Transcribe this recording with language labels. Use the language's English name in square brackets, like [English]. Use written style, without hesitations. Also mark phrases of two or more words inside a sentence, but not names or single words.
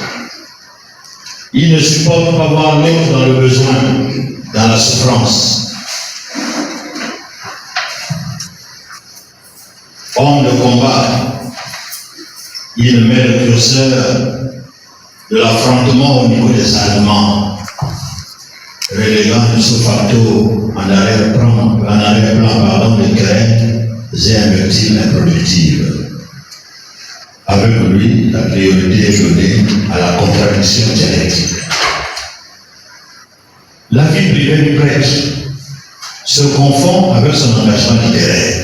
[French] Il ne supporte pas voir l'autre dans le besoin, dans la souffrance. Homme de combat, il met le curseur de l'affrontement au niveau des Allemands, reléguant [Latin] ipso facto [French] en arrière-plan des graines et invectives improductives. Avec lui, la priorité est donnée à la contradiction dialectique. La vie privée du prêtre se confond avec son engagement littéraire.